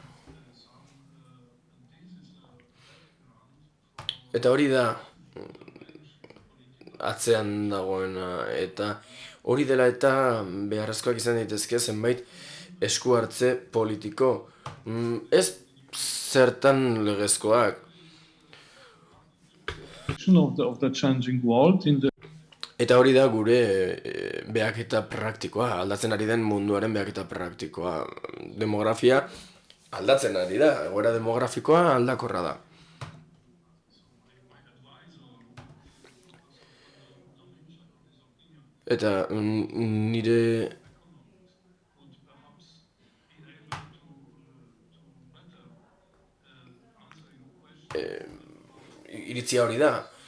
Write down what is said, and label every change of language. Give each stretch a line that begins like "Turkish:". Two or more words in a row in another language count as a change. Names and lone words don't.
Basque: Eta hori da atzean dagoena, eta hori dela eta beharrezkoak izan daitezke zenbait esku hartze politiko. Ez zertan legezkoak.
English: Of the changing world in the
Basque: Eta hori da gure behaketa praktikoa, aldatzen ari den munduaren behaketa praktikoa. Demografia aldatzen ari da, egoera demografikoa aldakorra da. Eta nire iritzia hori da.